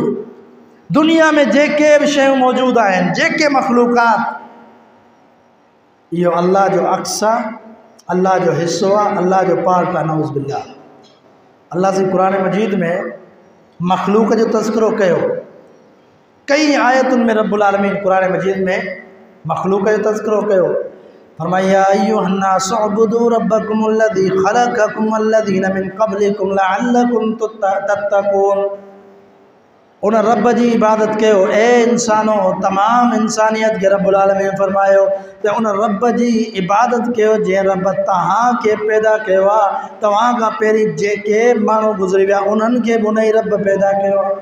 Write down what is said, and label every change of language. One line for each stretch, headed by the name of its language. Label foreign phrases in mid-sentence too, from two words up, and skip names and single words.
Sindhi: दुनिया में जेके भी शयूं मौजूद आहिनि, जेके मखलूक़ात, इहो अल्लाह जो अक्स आहे, अल्लाह जो हिस्सो आहे, अल्लाह जो पार्ट आहे।
Arabic: نعوذ بالله.
Sindhi: अल्लाह से कुरान मजीद में मखलूक जो तज़किरो कयो। कई आयतुनि में
Arabic: رب العالمين
Sindhi: कुरान मजीद में मखलूक जो तज़किरो कयो।
Arabic: फरमाया أيها الناس اعبدوا ربكم الذي خلقكم والذين من قبلكم لعلكم تتقون.
Sindhi: उन रब जी इबादत कयो। ए इंसानो, तमाम इंसानियत के
Arabic: رب العالمين
Sindhi: फरमायो त उन रब जी इबादत कयो जंहिं रब तव्हांखे पैदा कयो आहे। तव्हां खां पहिरीं जेके माण्हू गुज़री विया उन्हनि खे बि उन ई रब पैदा कयो आहे।